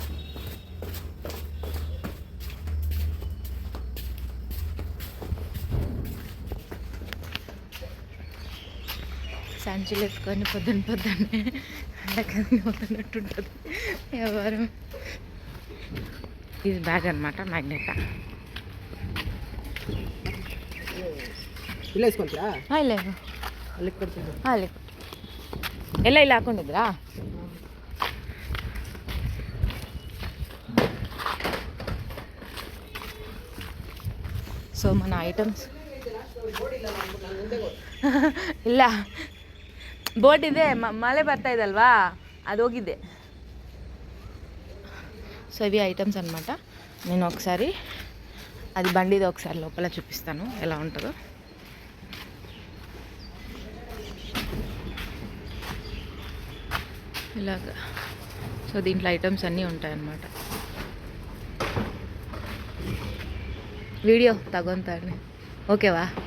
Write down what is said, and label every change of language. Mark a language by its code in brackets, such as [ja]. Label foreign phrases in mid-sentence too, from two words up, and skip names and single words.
[te] సంచులు ఎత్తుకొని పొద్దున్నే అవుతున్నట్టుంటుంది ఎవరు. ఇది బ్యాగ్ అనమాట, మ్యాగ్నెట్. [kn] ಎಲ್ಲ ಇಲ್ಲಿ ಹಾಕೊಂಡಿದ್ರಾ? ಸೊ మన ಐಟಮ್ಸ್ ಇಲ್ಲ, ಬೋಟ್ ಇದೆ, ಮಳೆ ಬರ್ತಾ ಇದಲ್ವಾ, ಅದು ಹೋಗಿದೆ. [te] సో ఇవి ఐటమ్స్ అనమాట. నేను ఒకసారి అది బండిది ఒకసారి లోపల చూపిస్తాను ఎలా ఉంటుందో. ఇలాగా. సో దీంట్లో ఐటమ్స్ అన్నీ ఉంటాయన్నమాట. వీడియో తగొంతాడు, ఓకేవా?